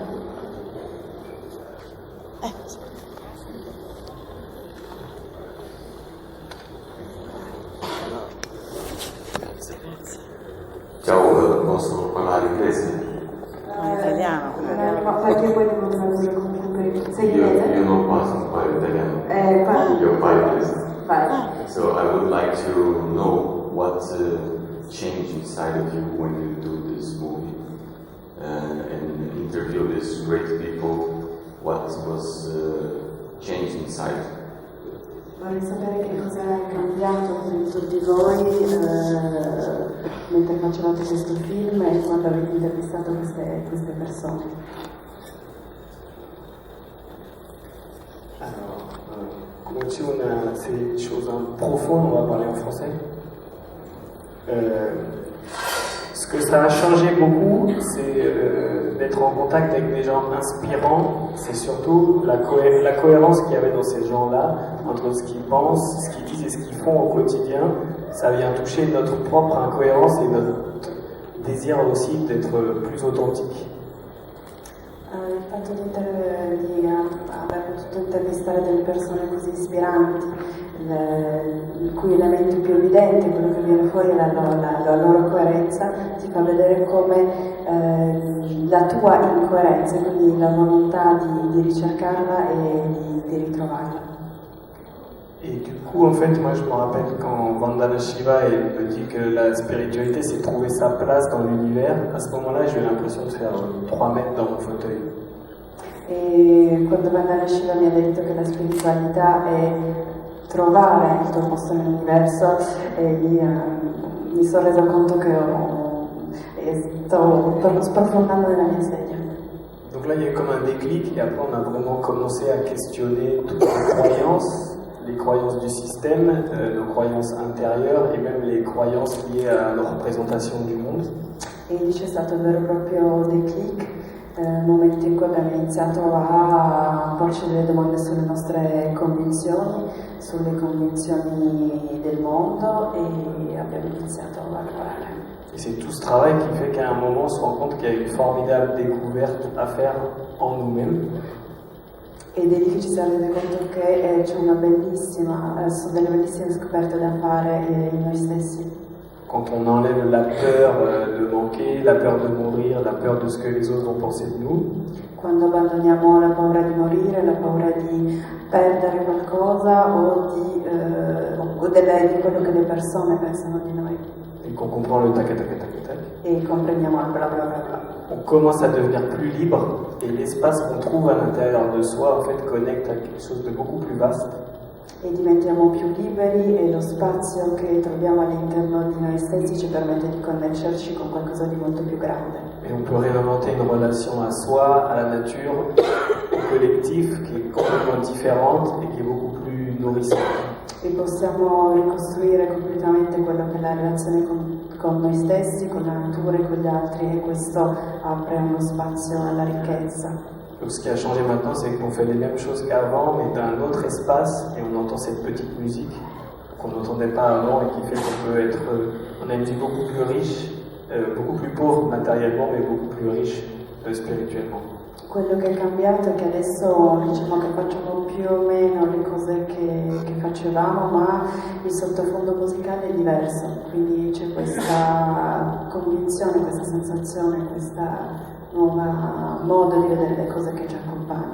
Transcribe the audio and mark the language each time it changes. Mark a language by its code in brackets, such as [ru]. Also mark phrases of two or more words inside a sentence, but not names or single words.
[it] Ciao, posso parlare inglese? Italiano. Perché poi devo fare due computer. Sei inglese? Io non parlo italiano. Parli. Io parlo inglese. Vai. [en] So I would like to know what changed inside of you when you do this movie and interview these great people. What was changed inside? [it] Vorrei sapere che cosa è cambiato dentro di voi mentre facevate questo film e quando avete intervistato queste persone. [fr] Alors, comme aussi on a ces choses profondes, on va parler en français. Ce que ça a changé beaucoup, c'est d'être en contact avec des gens inspirants. C'est surtout la cohérence qu'il y avait dans ces gens-là, entre ce qu'ils pensent, ce qu'ils disent et ce qu'ils font au quotidien. Ça vient toucher notre propre incohérence et notre désir aussi d'être plus authentique. [it] Il fatto di aver potuto intervistare delle persone così ispiranti, il cui elemento più evidente, quello che viene fuori è la loro coerenza, ti fa vedere come la tua incoerenza, quindi la volontà di ricercarla e di ritrovarla. [fr] Et du coup, en fait, moi je me rappelle quand Vandana Shiva me dit que la spiritualité c'est trouver sa place dans l'univers, à ce moment-là j'ai eu l'impression de faire 3 mètres dans mon fauteuil. [it] E quando Vandana Shiva mi ha detto che la spiritualità è trovare il tuo posto nell'universo, mi sono resa conto che sto sprofondando nella mia sedia. [fr] Donc là il y a eu comme un déclic et après on a vraiment commencé à questionner toutes les croyances du système, nos croyances intérieures et même les croyances liées à nos représentations du monde. [it] E lì c'è stato un vero e proprio declic, momento in cui abbiamo iniziato a porci delle domande sulle nostre convinzioni, sulle convinzioni del mondo e abbiamo iniziato a lavorare. [fr] Et c'est tout ce travail qui fait qu'à un moment on se rend compte qu'il y a une formidable découverte à faire en nous-mêmes. [it] Ed è difficile rendere conto che c'è sono delle bellissime scoperte da fare in noi stessi. [fr] Quand on enlève la peur de manquer, la peur de mourir, la peur de ce que les autres vont penser de nous. [it] Quando abbandoniamo la paura di morire, la paura di perdere qualcosa o di quello che le persone pensano di noi. [fr] Et qu'on comprend le tac tac tac tac tac. [it] E comprendiamo il bla bla bla bla. [fr] On commence à devenir plus libre et l'espace qu'on trouve à l'intérieur de soi en fait connecte à quelque chose de beaucoup plus vaste. [it] E diventiamo più liberi e lo spazio che troviamo all'interno di noi stessi ci permette di connetterci con qualcosa di molto più grande. [fr] Et on peut réinventer une relation à soi, à la nature, au collectif qui est complètement différente et qui est beaucoup plus nourrissante. [it] E possiamo ricostruire completamente quello che è la relazione con noi stessi, con la natura e con gli altri e questo apre uno spazio alla ricchezza. [fr] Donc ce qui a changé maintenant, c'est qu'on fait les mêmes choses qu'avant, mais dans un autre espace, et on entend cette petite musique qu'on n'entendait pas avant et qui fait qu'on peut être... on a une vie beaucoup plus riche, beaucoup plus pauvre matériellement, mais beaucoup plus riche spirituellement. [it] Quello che è cambiato è che adesso diciamo che facciamo più o meno le cose che facevamo, ma il sottofondo musicale è diverso, quindi c'è questa convinzione, questa sensazione, questa nuova modo di vedere le cose che ci accompagna.